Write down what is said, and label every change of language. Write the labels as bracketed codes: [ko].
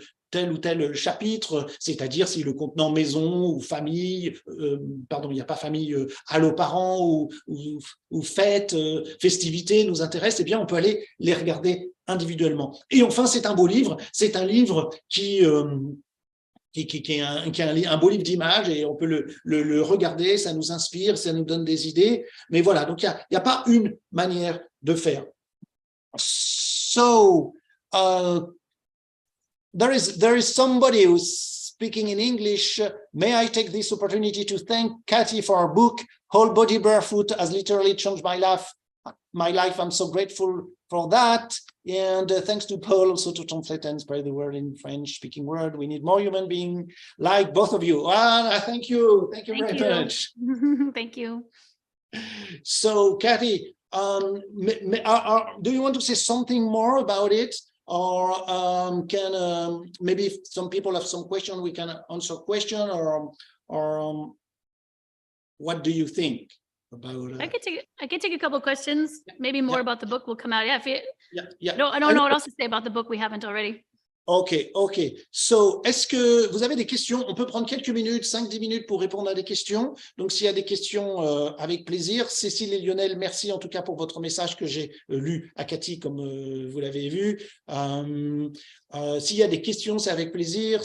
[fr] Tel ou tel chapitre, c'est-à-dire si le contenant maison ou famille, pardon, il n'y a pas famille, allô parents ou fête, festivité nous intéresse, eh bien on peut aller les regarder individuellement. Et enfin, c'est un beau livre, c'est un livre qui est un beau livre d'images et on peut le regarder, ça nous inspire, ça nous donne des idées, mais voilà, donc il n'y a pas une manière de faire. [en] So, there is somebody who's speaking in English. May I take this opportunity to thank Katy for her book, Whole Body Barefoot has literally changed my life. I'm so grateful for that. And thanks to Paul also to translate and spread the word in French speaking world. We need more human beings like both of you. Thank you. Thank you very much. Thank you. So Katy, do you want to say something more about it? Or maybe if some people have some question, we can answer question, or what do you think about? I could take a couple of questions. Maybe more about the book will come out. Yeah. No, I don't know what else to say about the book we haven't already. OK. [fr] So, est-ce que vous avez des questions? On peut prendre quelques minutes, 5-10 minutes pour répondre à des questions. Donc, s'il y a des questions, avec plaisir. Cécile et Lionel, merci en tout cas pour votre message que j'ai lu à Katy, comme vous l'avez vu. S'il y a des questions, c'est avec plaisir.